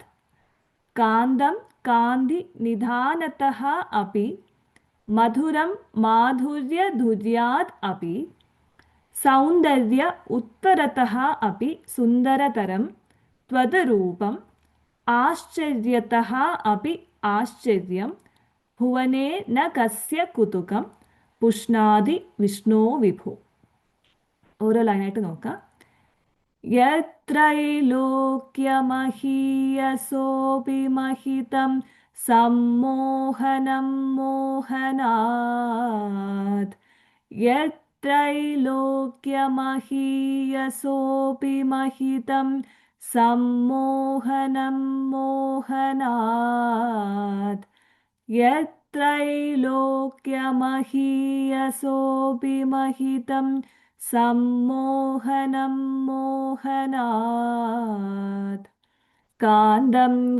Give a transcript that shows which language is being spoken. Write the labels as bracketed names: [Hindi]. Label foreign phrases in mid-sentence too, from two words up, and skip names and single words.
[Sanskrit] കാന്തം കാന്തി നിധാനതഃ അപി മധുരം മാധുര്യധുര്യാദ് അപി സൗന്ദര്യ ഉത്തരതഃ അപി സുന്ദരതരം ത്വത് രൂപം ആശ്ചര്യതഃ അപി ആശ്ചര്യം ഭുവനേ ന കസ്യ കുതുകം പുഷ്ണാതി വിഷ്ണോ വിഭോ. [Malayalam] ഓരോ ലൈനായിട്ട് നോക്കാം. [Sanskrit] യത്രൈലോക്യമഹീയസോപി മഹിതം സമ്മോഹനം മോഹനാത് यत्त्रैलोक्यमहीयसोऽपि महितं सम्मोहनं मोहनात् यत्त्रैलोक्यमहीयसोऽपि महितं सम्मोहनं मोहनात् कान्दं